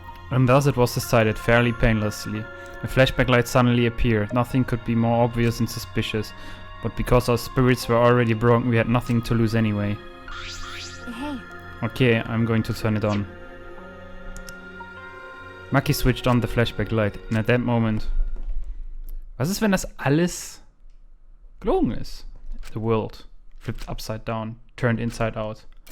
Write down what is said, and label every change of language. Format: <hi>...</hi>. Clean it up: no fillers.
<en>And thus it was decided, fairly painlessly. A flashback light suddenly appeared. Nothing could be more obvious and suspicious. But because our spirits were already broken, we had nothing to lose anyway. Hey. Okay, I'm going to turn it on. Maki switched on the flashback light, and at that moment...</en> <de>Was ist, wenn das alles gelogen ist?</de> <en>The world flipped upside down, turned inside out.</en>